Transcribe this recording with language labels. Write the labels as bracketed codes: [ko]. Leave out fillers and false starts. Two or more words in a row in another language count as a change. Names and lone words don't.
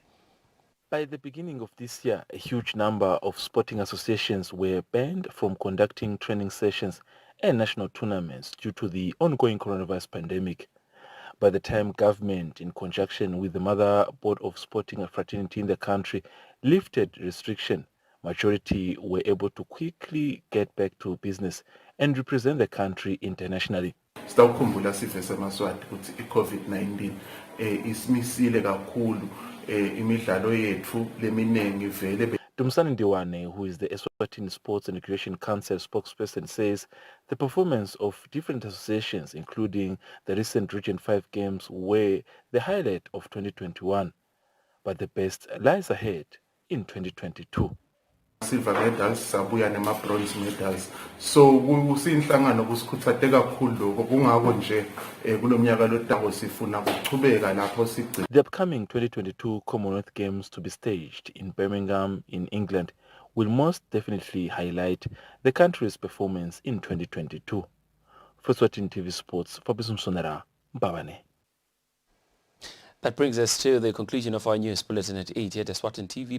[en] By the beginning of this year, a huge number of sporting associations were banned from conducting training sessions and national tournaments due to the ongoing coronavirus pandemic. By the time government, in conjunction with the mother board of sporting fraternity in the country, lifted restriction, majority were able to quickly get back to business and represent the country internationally. [ss] Sitawukhumbula sive semaswati ukuthi i-COVID-19 isimisile kakhulu imidlalo yethu leminengi vele. [en] Dumsani Ndiwane, who is the Eswatini Sports and Recreation Council spokesperson, says the performance of different associations, including the recent Region 5 games, were the highlight of 2021, but the best lies ahead in 2022. Silver medals [ss] sabuya [en] nema-bronze medals, [ss] so kusinhlangano kusikhuthate kakhulu lokho kungako nje kulomnyaka lotako sifuna kuchubeka lapho sigcina. [en] The upcoming 2022 Commonwealth Games to be staged in Birmingham in England will most definitely highlight the country's performance in 2022. For Eswatini TV Sports, Fabrice Msonera, Babane. That brings us to the conclusion of our news bulletin at 8 here at Eswatini TV.